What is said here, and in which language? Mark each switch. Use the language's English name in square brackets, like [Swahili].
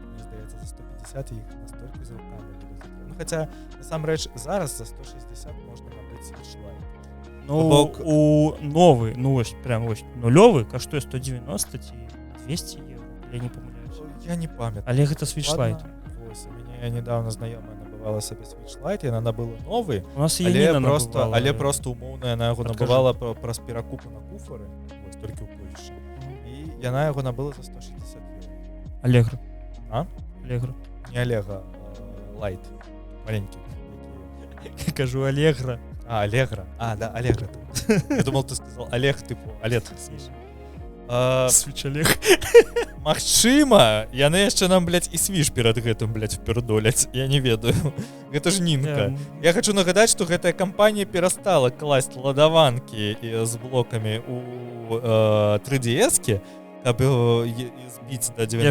[Belarusian] Мне здаецца, за 150 іх настолькі з руками будуць. Ну, хаця, насамрэч, зараз за 160 можна набыць Switch Lite. Ну, Бок... у новы, ну, вось, прям вось, нулёвы каштуе 190 ці 200 евро, я не памыляюсь. Я не памятаю. Але гэта Switch Lite. Вось, у мяне нядаўна знаёмая набывала сабе Switch Lite, яна набыла новы, У нас але просто умоўна яна яго набывала праз перакупы на куфары, вось, толькі ў Польшчы. І яна яго набыла за 160 евро. Allegro. А? Allegro. Не Allegro, Light. [Russian] Маленький. [Belarusian] Кажу Allegro. А, Allegro. А, да, Allegro. [Russian] Я думал, ты сказал Олег, типу, Олег. [Belarusian] Switch Олег. Магчыма, яны яшчэ нам, блядь, і Switch перад гэтым, блядь, впердоляць. Я не ведаю. Гэта ж Нінка. Я хочу нагадаць, што гэтая кампанія перастала класць ладаванкі з блокамі у 3DS-кі, каб збіць да 90.